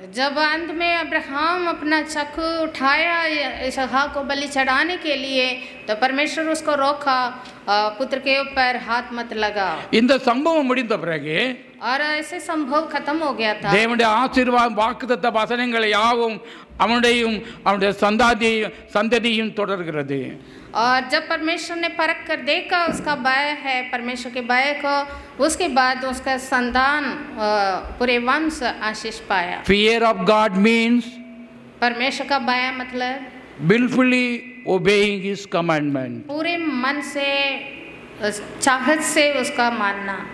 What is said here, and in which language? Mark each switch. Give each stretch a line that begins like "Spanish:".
Hindi: जब अंत में अब्राहम अपना चाकू उठाया इसहाक को बलि चढ़ाने के लिए, तो परमेश्वर उसको रोका, पुत्र के ऊपर हाथ मत लगा।
Tamil: இந்த சம்பவம் முடிந்த பிறகு
Hindi: और ऐसे संभव खत्म हो गया था।
Tamil: தேவனுடைய ஆசீர்வாதம் வாக்குத்தத்த வசனங்கள் யாவும் அவனுடைய சந்ததியும் தொடர்கிறது.
Hindi: और जब परमेश्वर ने परख कर देखा उसका भय है परमेश्वर के भय को, उसके बाद उसका संतान पूरे वंश आशीष पाया।
English: Fear of God means
Hindi: परमेश्वर का भय मतलब
English: willfully obeying His commandment.
Hindi: पूरे मन से चाहत से उसका मानना।